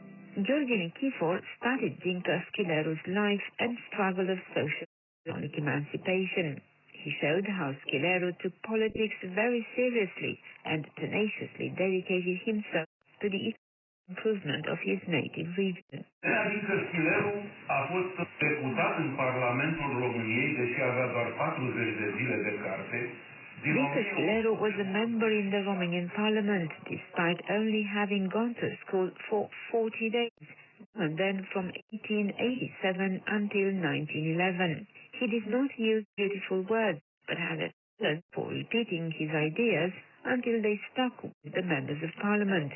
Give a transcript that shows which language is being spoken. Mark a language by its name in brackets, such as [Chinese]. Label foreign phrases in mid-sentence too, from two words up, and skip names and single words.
[English] George Nikifor studied Dinka Schileru's life and struggle of social economic emancipation. He showed how Schileru took politics very seriously and tenaciously dedicated himself to the improvement of his native region. [Romanian] Dinka Schileru a fost deputat în Parlamentul României, deși avea doar 40 de zile de carte. [English] Dinka Schileru was a member in the Romanian parliament, despite only having gone to school for 40 days, and then from 1887 until 1911. He did not use beautiful words, but had a talent for repeating his ideas until they stuck with the members of parliament.